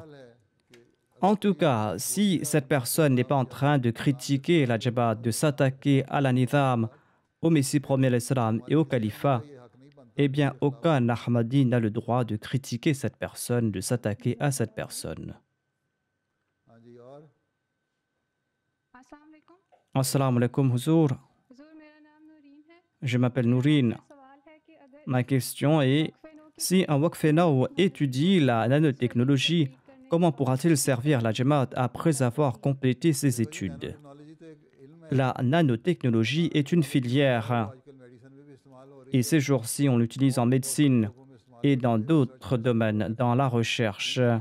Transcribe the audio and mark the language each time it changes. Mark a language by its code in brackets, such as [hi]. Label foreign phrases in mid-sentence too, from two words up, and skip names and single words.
[fr] En tout cas, si cette personne n'est pas en train de critiquer la Jamaat, de s'attaquer à la Nizam, au Messie premier l'Islam et au califat, eh bien aucun Ahmadi n'a le droit de critiquer cette personne, de s'attaquer à cette personne. [ar] السلام عليكم Huzur. [ur] حضور میرا نام نورین ہے [fr] Je m'appelle Nourine. Ma question est, si un Wakfenao étudie la nanotechnologie, comment pourra-t-il servir la Jamaat après avoir complété ses études? La nanotechnologie est une filière et ces jours-ci, on l'utilise en médecine et dans d'autres domaines, dans la recherche.